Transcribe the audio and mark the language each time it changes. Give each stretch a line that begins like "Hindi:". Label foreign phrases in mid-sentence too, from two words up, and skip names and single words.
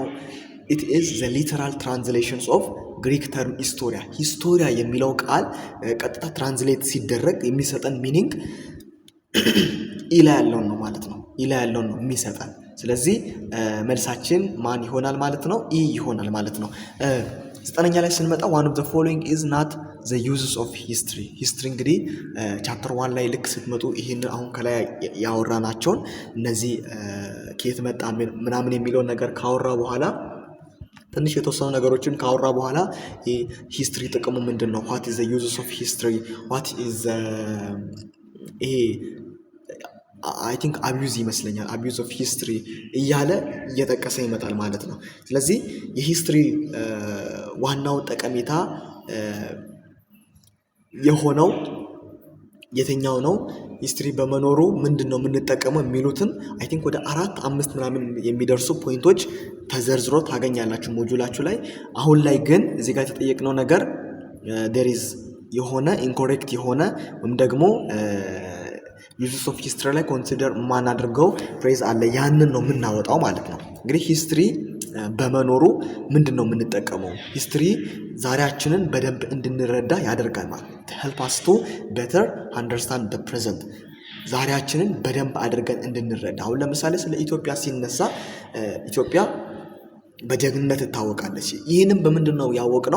English: it is the literal translations of Greek term
Amharic: ሂስቶሪያ የሚለው ቃል ቀጥታ ትራንስሌት ሲደረግ የሚሰጠን ሚኒንግ ኢ ላይ ያለውን ነው ማለት ነው። ኢ ላይ ያለውን ነው የሚሰጠን። ስለዚህ መልሳችን ማን ይሆናል ማለት ነው? ኢ ይሆናል ማለት ነው። 9ኛ ላይ ስንመጣ
English: one of the following is not the uses of history።
Amharic: እንግዲህ ቻፕተር 1 ላይ ልክ ስትመጡ ይሄን አሁን ከላይ ያወራናቸውን እነዚህ ከየት መጣ ምናምን የሚለውን ነገር ካወራ በኋላ ትንሽ የተወሰኑ ነገሮችን ካወራ በኋላ ሂስትሪ ጥቅሙ ምንድን ነው?
English: what is the uses of history? what is
Amharic: ይሄ
English: I think abuse
Amharic: ይመስለኛል
English: abuse of history
Amharic: እያለ እየጠቀሰ ይመጣል ማለት ነው። ስለዚህ የሂስትሪ ዋናው ጠቀሜታ የሆነው የትኛው ነው? ሂስትሪ በመኖሩ ምንድን ነው የምንጠቀመው የሚሉትን
English: I think
Amharic: ወደ 4-5 ምናምን የሚደርሱ ፖይንቶች ተዘርዝሮ ታገኛላችሁ ሞጁላችሁ ላይ። አሁን ላይ ግን እዚህ ጋር የተጠየቅነው ነገር
English: there is
Amharic: የሆነ ኢንኮሬክት የሆነ ወይም ደግሞ
English: uses of history
Amharic: ላይ ኮንሲደር የማናደርገው ፍሬዝ አለ። ያንን ነው የምናወጣው ማለት ነው። እንግዲህ ሂስትሪ በመኖሩ ምንድን ነው የምንጠቀመው? ሂስትሪ ዛሬያችንን በደንብ እንድንረዳ ያደርጋል ማለት ነው።
English: help us to better understand the present፣
Amharic: ዛሬያችንን በደንብ አድርገን እንድንረዳ። አሁን ለምሳሌ ስለ ኢትዮጵያ ሲነሳ ኢትዮጵያ በጀግንነት ትታወቃለች። ይህንም በምንድን ነው ያወቅነው?